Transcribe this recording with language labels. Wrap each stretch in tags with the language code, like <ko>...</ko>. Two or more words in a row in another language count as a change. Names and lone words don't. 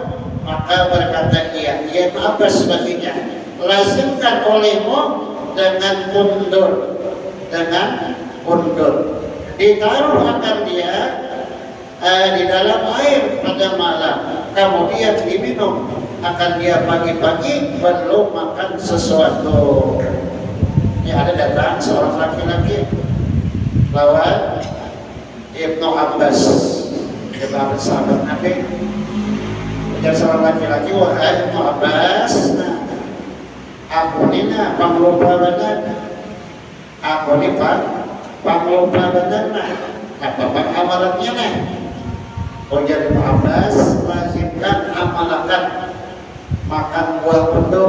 <ms>Maka berkata ia Ibnu Abbas baginya, lazimkan olehmu dengan kundur, ditaruh akan dia di dalam air pada malam, kemudian diminum akan dia pagi-pagi belum makan sesuatu. Ini ada datang seorang laki-laki lawan Ibnu Abbas, sahabat Nabi. Ujar seorang laki-laki, wahai Ibnu Abbas,</ms> <bjn>aku ini panglupa benar, aku ini panglupa benar apa amalannya nih?</bjn> <ms>Ujar Ibnu Abbas, lazimkan amalkan makan buah pondur.</ms>